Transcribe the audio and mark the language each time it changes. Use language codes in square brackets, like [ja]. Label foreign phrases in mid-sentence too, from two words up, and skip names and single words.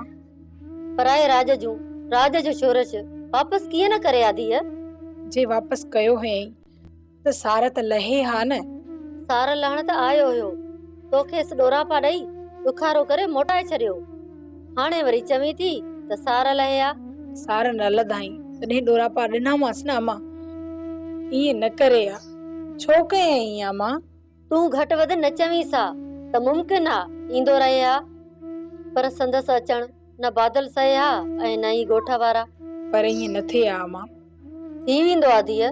[sd] पराए राज जो शोरश वापसि कीअं न करे आदीअ? जे वापसि कयो हुयई त सार त लहे हा न। सार लहण त आयो हुयो। तोखे डोरा पा ॾेई ॾुखारो करे मोटाए छॾियो। हाणे वरी चवीं थी त सार लहे आ। सार न लधाई तॾहिं डोरा पा ॾिनामांसि न अम्मा। ईअं न करे आ। छो कयई अम्मा? तूं घटि वधि न चवीं सा त मुमकिन आ ईंदो रहे आ। पर संदसि अचण न बादल सहे हा ऐं न ई ॻोठ वारा। पर ईअं न थिए आ अम्मा। थी वेंदो आ धीअ।